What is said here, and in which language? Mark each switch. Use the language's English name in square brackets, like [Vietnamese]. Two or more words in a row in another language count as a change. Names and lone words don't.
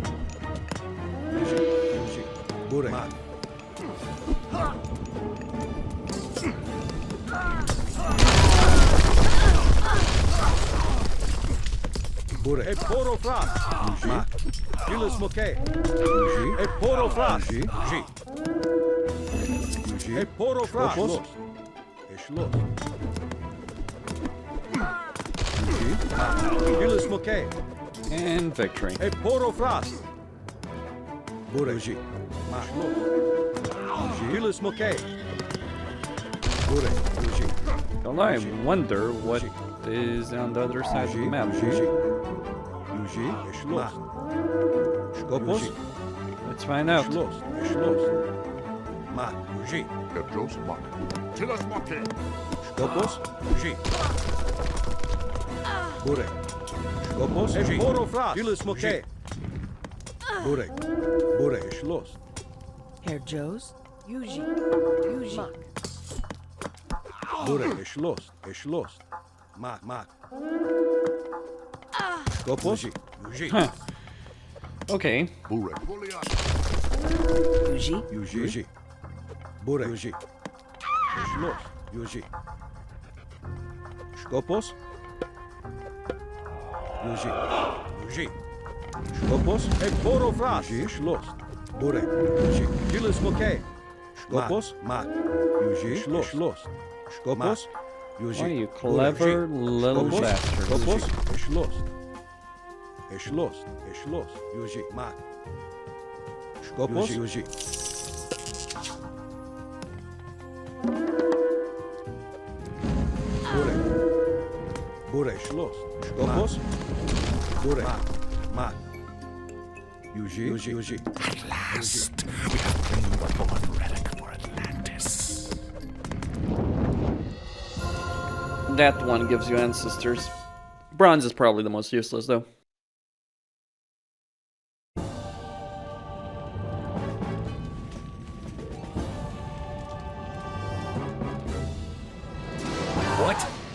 [English] Yuji. Bure. Bure. Porofras. Yuji. Julius Mokay. Yuji. Porofras. Yuji. Yuji. Porofras. Schloss. Schloss. Yuji. Julius Mokay. And victory. Porofras. Bure. Yuji. Schloss. Yuji. Julius Mokay. Bure. Yuji. Although I wonder what is on the other side of the map. Yuji. Schloss. Skopos. Let's find out. Schloss. Schloss. Yuji. Herr Joseph. Julius Mokay. Skopos. Yuji. Bure. Skopos. Porofras. Julius Mokay. Bure. Bure. Schloss. Herr Jos. Yuji. Yuji. Bure. Schloss. Schloss. Skopos. Yuji. Okay. Bure. Yuji. Yuji. Bure. Yuji. Schloss. Yuji. Skopos. Yuji. Yuji. Skopos. Porofras. Yuji. Schloss. Bure. Yuji. Julius Mokay. Skopos. Yuji. Schloss. Skopos. Yuji. Oh, you clever little bastard. Skopos. Schloss. Schloss. Schloss. Yuji. Skopos. Yuji. Bure. Bure. Schloss. Skopos. Bure. At last, we have claimed the fourth relic for Atlantis. That one gives you ancestors. Bronze is probably the most useless, though. What?